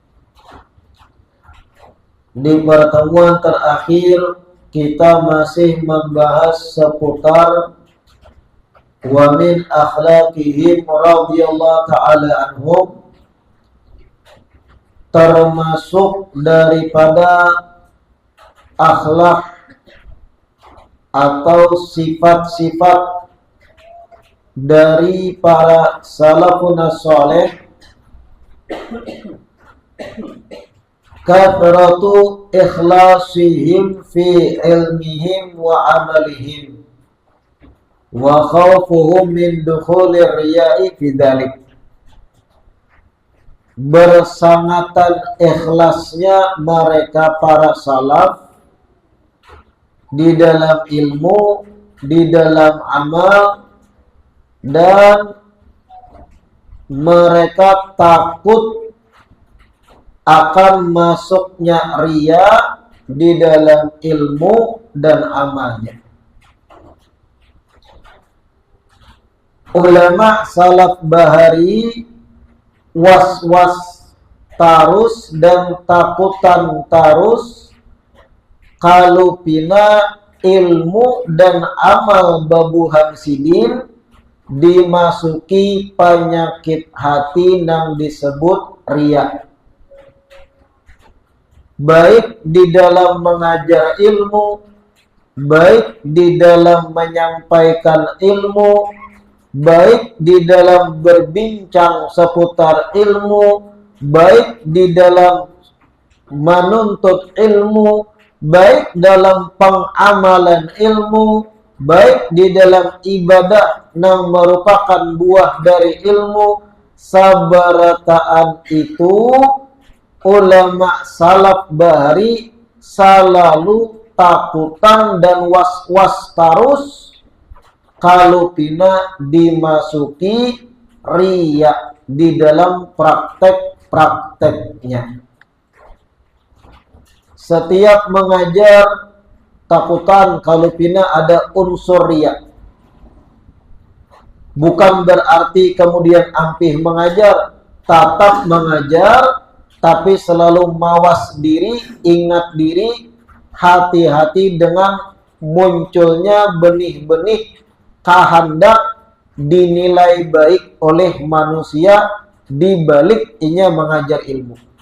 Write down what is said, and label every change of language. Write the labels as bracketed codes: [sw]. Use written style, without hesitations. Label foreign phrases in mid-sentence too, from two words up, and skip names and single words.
[id] Di pertemuan terakhir kita masih membahas seputar [ar] ومن أخلاقهم رضي الله تعالى عنهم, [id] termasuk daripada akhlak atau sifat-sifat dari para salafun saleh, [ar] كثرة إخلاصهم في علمهم وعملهم وخوفهم من دخول الرياء في ذلك. [id] Bersangatan ikhlasnya mereka para salaf di dalam ilmu, di dalam amal, dan mereka takut akan masuknya riya di dalam ilmu dan amalnya. [bjn] Ulama salaf bahari was-was tarus dan takutan tarus kalau pina ilmu dan amal babuhan sidin dimasuki penyakit hati yang disebut riya, [id] baik di dalam mengajar ilmu, baik di dalam menyampaikan ilmu, baik di dalam berbincang seputar ilmu, baik di dalam menuntut ilmu, baik dalam pengamalan ilmu, baik di dalam ibadah yang merupakan buah dari ilmu. [bjn] Sabarataan itu ulama salaf bahari selalu takutan dan was-was tarus kalau pina dimasuki riya di dalam praktek-prakteknya. Setiap mengajar takutan kalau pina ada unsur riya. [id] Bukan berarti kemudian ampih mengajar, tetap mengajar, tapi selalu mawas diri, ingat diri, hati-hati dengan munculnya benih-benih kehendak dinilai baik oleh manusia di balik inya mengajar ilmu.